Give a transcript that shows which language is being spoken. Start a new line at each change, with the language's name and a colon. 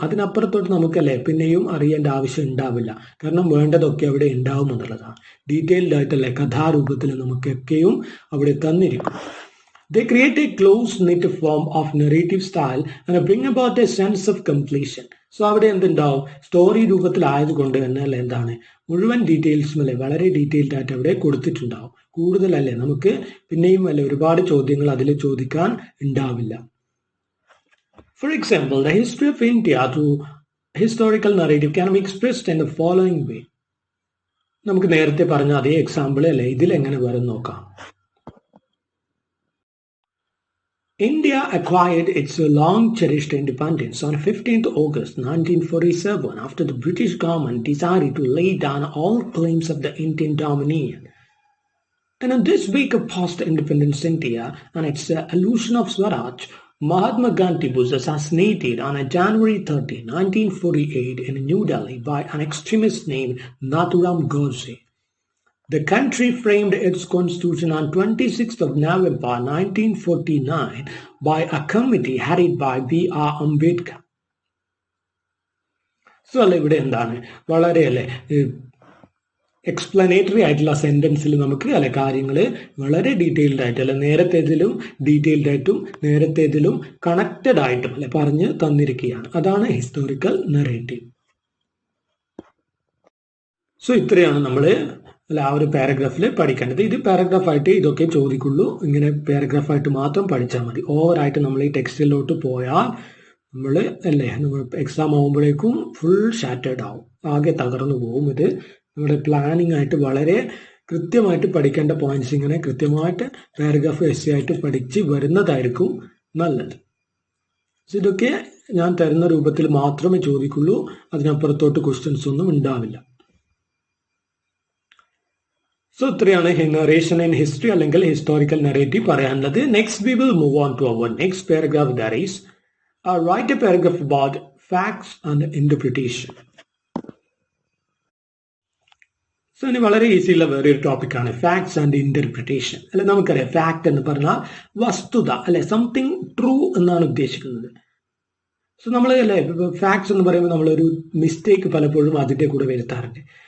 Malayalam: അതിനപ്പുറത്തോട്ട് നമുക്കല്ലേ പിന്നെയും അറിയേണ്ട ആവശ്യം ഉണ്ടാവില്ല. കാരണം വേണ്ടതൊക്കെ അവിടെ ഉണ്ടാവും എന്നുള്ളതാണ്. ഡീറ്റെയിൽഡ് ആയിട്ടല്ലേ കഥാരൂപത്തിൽ നമുക്കൊക്കെയും അവിടെ തന്നിരിക്കും.
English: They create a close-knit form of narrative style and bring about a sense of completion.
Malayalam: So അവിടെ എന്തുണ്ടാവും, സ്റ്റോറി രൂപത്തിലായതുകൊണ്ട് തന്നെ അല്ലെ മുഴുവൻ ഡീറ്റെയിൽസും അല്ലെ വളരെ ഡീറ്റെയിൽഡ് ആയിട്ട് അവിടെ കൊടുത്തിട്ടുണ്ടാവും. കൂടുതലല്ലേ നമുക്ക് പിന്നെയും അല്ലെ ഒരുപാട് ചോദ്യങ്ങൾ അതിൽ ചോദിക്കാൻ ഉണ്ടാവില്ല.
English: For example, the history of India through historical narrative can be expressed in the following way.
Malayalam: നമുക്ക് നേരത്തെ പറഞ്ഞ അതേ എക്സാമ്പിൾ അല്ലെ ഇതിൽ എങ്ങനെ വരും നോക്കാം.
English: India acquired its long-cherished independence on 15th August 1947 after the British government decided to lay down all claims of the Indian dominion. And in this week of post-independence India and its illusion of Swaraj, Mahatma Gandhi was assassinated on January 30, 1948 in New Delhi by an extremist named Nathuram Godse. The country framed its constitution on 26th of November 1949 by a committee headed by B.R. Ambedkar.
Malayalam: So, ഇവിടെ എന്താണ് വളരെ explanatory ആയിട്ടുള്ള സെന്റൻസിൽ നമുക്ക് അല്ലെ കാര്യങ്ങൾ വളരെ detailed ആയിട്ട് അല്ലെ നേരത്തേതിലും ഡീറ്റെയിൽഡ് ആയിട്ടും നേരത്തേതിലും കണക്റ്റഡ് ആയിട്ടും അല്ലെ പറഞ്ഞ് തന്നിരിക്കുകയാണ്. അതാണ് ഹിസ്റ്റോറിക്കൽ നറേറ്റീവ്. സോ ഇത്രയാണ് നമ്മൾ അല്ല ആ ഒരു പാരഗ്രാഫിൽ പഠിക്കേണ്ടത്. ഇത് പാരഗ്രാഫായിട്ട് ഇതൊക്കെ ചോദിക്കുള്ളൂ. ഇങ്ങനെ പാരഗ്രാഫായിട്ട് മാത്രം പഠിച്ചാൽ മതി. ഓവറായിട്ട് നമ്മൾ ഈ ടെക്സ്റ്റിലോട്ട് പോയാൽ നമ്മൾ അല്ലേ നമ്മൾ എക്സാം ആകുമ്പോഴേക്കും ഫുൾ ഷാറ്റേഡ് ആവും, ആകെ തകർന്നു പോകും. ഇത് നമ്മുടെ പ്ലാനിങ് ആയിട്ട് വളരെ കൃത്യമായിട്ട് പഠിക്കേണ്ട പോയിന്റ്സ് ഇങ്ങനെ കൃത്യമായിട്ട് പാരഗ്രാഫ് എസ്സേ ആയിട്ട് പഠിച്ച് വരുന്നതായിരിക്കും നല്ലത്. ഇതൊക്കെ ഞാൻ തരുന്ന രൂപത്തിൽ മാത്രമേ ചോദിക്കുള്ളൂ, അതിനപ്പുറത്തോട്ട് ക്വസ്റ്റ്യൻസ് ഒന്നും ഉണ്ടാവില്ല. സോ ഇത്രയാണ് നറേഷൻ ഇൻ ഹിസ്റ്ററി അല്ലെങ്കിൽ ഹിസ്റ്റോറിക്കൽ നറേറ്റീവ് പറയാനുള്ളത്.
English: Next we will move on to our next paragraph. That is write a paragraph about facts and interpretation.
Malayalam: So ഇനി വളരെ ഈസി ഉള്ള വേറൊരു ടോപ്പിക്കാണ് ഫാക്ട്സ് ആൻഡ് ഇന്റർപ്രിട്ടേഷൻ. അല്ലെ നമുക്കറിയാം ഫാക്ട് എന്ന് പറഞ്ഞാൽ വസ്തുത അല്ലെ,
English: something true
Malayalam: എന്നാണ് ഉദ്ദേശിക്കുന്നത്. സോ നമ്മൾ അല്ലെ ഫാക്ട്സ് എന്ന് പറയുമ്പോൾ നമ്മളൊരു മിസ്റ്റേക്ക് പലപ്പോഴും അതിൻ്റെ കൂടെ വരുത്താറുണ്ട്.